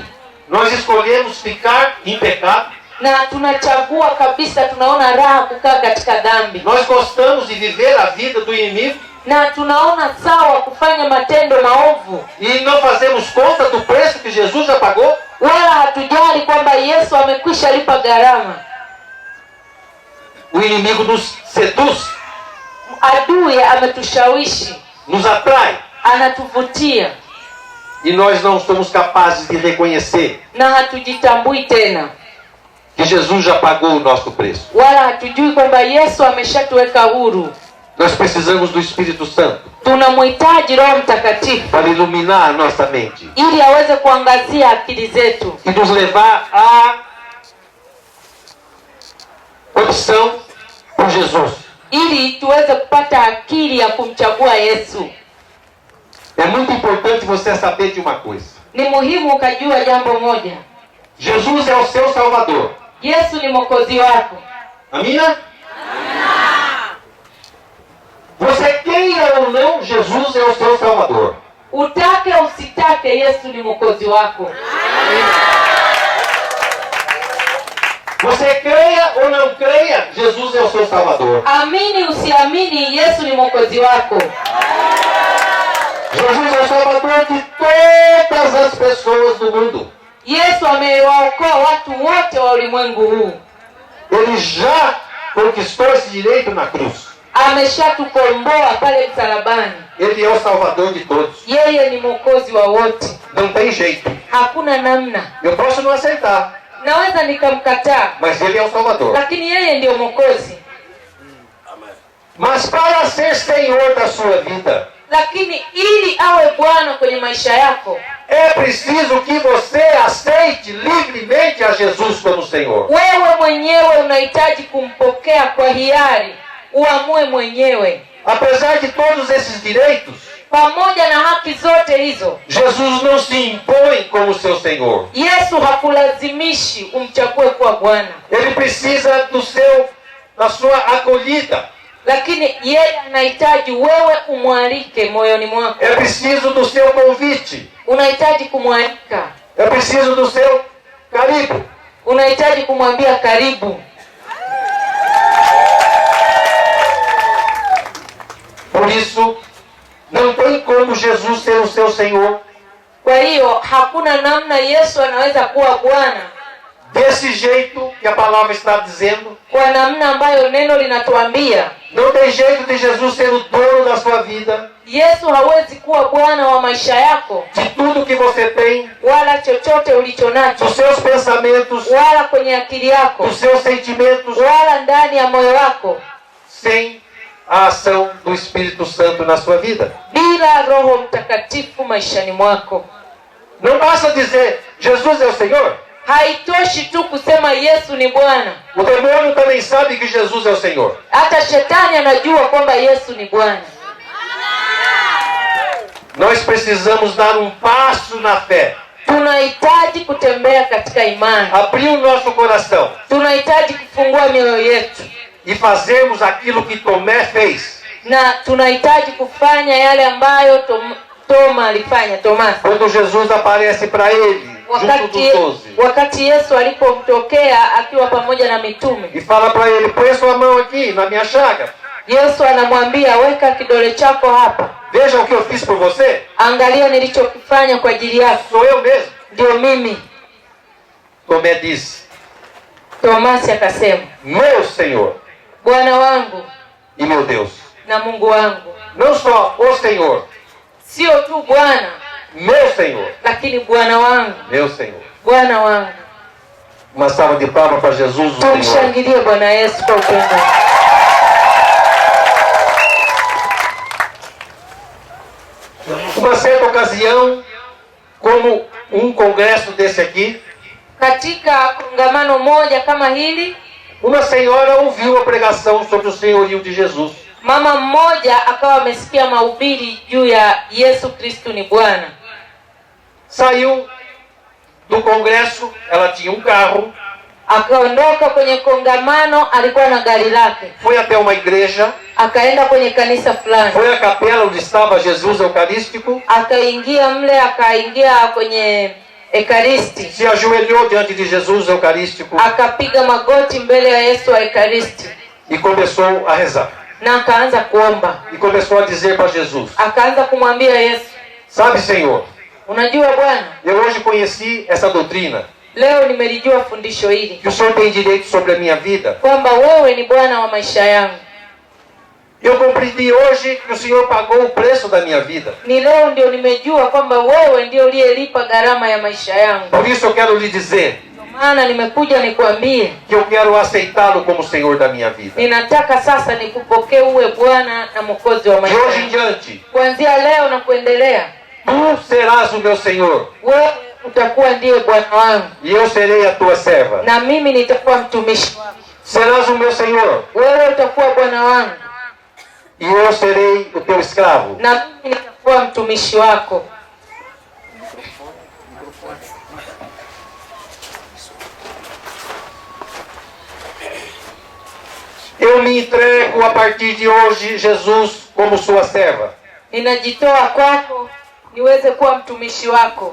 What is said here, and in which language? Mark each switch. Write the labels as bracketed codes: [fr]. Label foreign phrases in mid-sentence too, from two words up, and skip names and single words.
[pt] Nós escolhemos ficar em pecado. [sw] Na tunachagua kabisa, tunaona raha kukaa katika dhambi. [pt] Nós gostamos de viver a vida do inimigo. [sw] Na tunaona sawa kufanya matendo maovu. [pt] E não fazemos conta do preço que Jesus já pagou. [sw] Wala hatujali kwamba Yesu amekwisha lipa gharama. [pt] O inimigo nos seduz, [sw] Adui ametushawishi, [pt] nos atrai. [sw] anatuvutia. [pt] E nós não somos capazes de reconhecer [sw] Na hatujitambui tena. [pt] que Jesus já pagou o nosso preço. [sw] Wala hatujui kwamba Yesu ameshatuweka huru. [pt] Nós precisamos do Espírito Santo [sw] Tunamhitaji Roho Mtakatifu [pt] para iluminar a nossa mente [sw] ili aweze kuangazia akili zetu [pt] e nos levar à opção por Jesus. [sw] ili tuweze kupata akili ya kumchagua Yesu. [pt] É muito importante você saber de uma coisa. [sw] Ni muhimu ukajua jambo moja. [pt] Jesus é o seu Salvador. [sw] Yesu ni mwokozi wako. Amina? [pt] Você queira ou não, Jesus é o seu Salvador. [sw] Utake usitake, Yesu ni mwokozi wako. [pt] Você creia ou não creia, Jesus é o seu Salvador. [sw] Amini usiamini, Yesu ni mwokozi wako. [pt] Jesus é o Salvador de todas as pessoas do mundo. [sw] Yesu amewaokoa watu wote wa ulimwengu huu. [pt] Ele já conquistou esse direito na cruz. [sw] Ameshatukomboa pale msalabani. [pt] Ele é o Salvador de todos. [sw] Yeye ni mwokozi wa wote. [pt] Não tem jeito. [sw] Hakuna namna. [pt] Eu posso não aceitar, [sw] Naweza nikamkataa, [pt] mas ele é o Salvador. [sw] lakini yeye ndio mwokozi. [pt] Mas para ser Senhor da sua vida, [sw] Lakini ili awe Bwana kwenye maisha yako, [pt] é preciso que você aceite livremente a Jesus como Senhor. [sw] wewe mwenyewe unahitaji kumpokea kwa hiari, uamue mwenyewe. [pt] Apesar de todos esses direitos, [sw] Pamoja na haki zote hizo, [pt] Jesus não se impõe como seu Senhor. [sw] Yesu hakulazimishi umchague kuwa Bwana, [pt] Ele precisa da sua acolhida. [sw] lakini yeye anahitaji wewe umwalike moyoni mwako. [pt] É preciso do seu convite. [sw] Unahitaji kumwalika, [pt] É preciso do seu carinho. [sw] unahitaji kumwambia karibu. [pt] Por isso, não tem como Jesus ser o seu Senhor. [sw] Kwa hiyo hakuna namna Yesu anaweza kuwa Bwana [pt] Desse jeito que a palavra está dizendo. [sw] kwa namna ambayo neno linatuambia. [pt] Não tem jeito de Jesus ser o dono da sua vida. [sw] Yesu hawezi kuwa Bwana wa maisha yako, [pt] De tudo que você tem. [sw] wala chochote ulicho nacho, [pt] Dos seus pensamentos. [sw] wala kwenye akili yako, [pt] Dos seus sentimentos. [sw] wala ndani ya moyo wako, [pt] Sem a ação do Espírito Santo na sua vida. [sw] bila Roho Mtakatifu maishani mwako. [pt] Não basta dizer, Jesus é o Senhor. [sw] Haitoshi tu kusema Yesu ni Bwana. [pt] O demônio também sabe que Jesus é o Senhor. [sw] Hata shetani anajua kwamba Yesu ni Bwana. [pt] Nós precisamos dar um passo na fé. [sw] Tunahitaji kutembea katika imani. [pt] Abrir o nosso coração. [sw] Tunahitaji kufungua mioyo yetu. [pt] E fazermos aquilo que Tomé fez. [sw] Na tunahitaji kufanya yale ambayo Toma alifanya, Tomasi. [pt] Quando Jesus aparece para ele, junto dos 12. [sw] Wakati Yesu alipomtokea akiwa pamoja na mitume. [pt] E fala para ele, põe sua mão aqui na minha chaga. [sw] Yesu anamwambia, weka kidole chako hapa. [pt] Veja o que eu fiz por você. [sw] Angalia nilichokifanya kwa ajili yako. [pt] Sou eu mesmo. [sw] Ndio mimi. [pt] Tomé disse, [sw] Tomasi akasema, [pt] meu Senhor [sw] Bwana wangu [pt] e meu Deus. [sw] na Mungu wangu. [pt] Não só o Senhor, [sw] Sio tu Bwana, [pt] meu Senhor, [sw] lakini Bwana wangu, [pt] meu Senhor. [sw] Bwana wangu. [pt] Uma salva de palmas para Jesus, o Senhor. [sw] Tumshangilie Bwana Yesu kwa upendo. [pt] Uma certa ocasião, como um congresso desse aqui, [sw] Katika kongamano moja kama hili, [pt] uma senhora ouviu a pregação sobre o senhorio de Jesus. [sw] mama mmoja akawa amesikia mahubiri juu ya Yesu Kristo ni Bwana. [pt] Saiu do congresso, ela tinha um carro, [sw] Akaondoka kwenye kongamano, alikuwa na gari lake. [pt] foi até uma igreja, [sw] Akaenda kwenye kanisa fulani. [pt] foi à capela onde estava Jesus Eucarístico, [sw] Akaingia mle, akaingia kwenye Ekaristi. [pt] se ajoelhou diante de Jesus Eucarístico [sw] Akapiga magoti mbele ya Yesu wa Ekaristi. [pt] e começou a rezar. [sw] Na akaanza kuomba. [pt] E começou a dizer para Jesus, [sw] Akaanza kumwambia Yesu, [pt] sabe, Senhor, [sw] unajua Bwana, [pt] eu hoje conheci essa doutrina, [sw] leo nimelijua fundisho hili, [pt] que o Senhor tem direito sobre a minha vida. [sw] kwamba wewe ni Bwana wa maisha yangu. [pt] Eu compreendi hoje que o Senhor pagou o preço da minha vida. [sw] Ni leo ndio nimejua kwamba wewe ndio uliyelipa gharama ya maisha yangu. [pt] Por isso eu quero lhe dizer [sw] Maana nimekuja nikwambie, [pt] que eu quero aceitá-lo como Senhor da minha vida. [sw] ninataka sasa nikupokee uwe Bwana na Mwokozi wa [pt] De [sw] maisha [pt] hoje em [sw] yangu. [pt] diante, [sw] Kuanzia leo na kuendelea, [pt] tu serás o meu Senhor [sw] wewe utakuwa ndiye Bwana wangu [pt] e eu serei a tua serva. [sw] na mimi nitakuwa mtumishi wako. [pt] Serás o meu Senhor [sw] Wewe utakuwa Bwana wangu [pt] e eu serei o teu escravo. [sw] na mimi nitakuwa mtumishi wako. [pt] Eu me entrego a partir de hoje, Jesus, como sua serva, [sw] Ninajitoa kwako niweze kuwa mtumishi wako